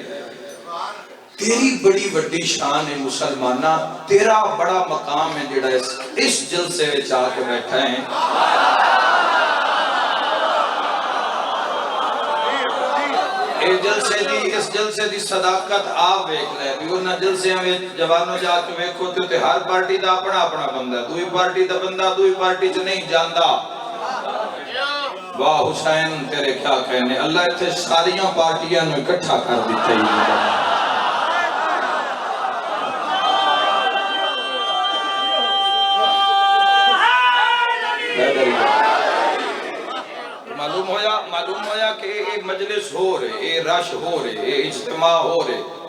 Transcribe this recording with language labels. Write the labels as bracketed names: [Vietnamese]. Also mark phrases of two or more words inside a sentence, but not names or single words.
[Urdu] تیری بڑی بڑی شان ہے مسلمانہ، تیرا بڑا مقام ہے جڑا اس جلسے میں چاہ کے بیٹھا ہے. [Punjabi] اس جلسے دی صداقت آپ ویکھ لے بھی انہاں جلسے میں جوانوں جا کے ویکھو تے ہر پارٹی دا اپنا اپنا بندہ، دوئی پارٹی دا بندہ دوئی پارٹی چ نہیں جاندا. [Urdu] واہ حسین تیرے کیا کہنے، [Punjabi] اللہ اتھے ساریاں پارٹیاں نو اکٹھا کر دیتے ہی. [Urdu] معلوم ہویا کہ یہ مجلس ہو رہے، یہ رش ہو رہے، یہ اجتماع ہو رہے.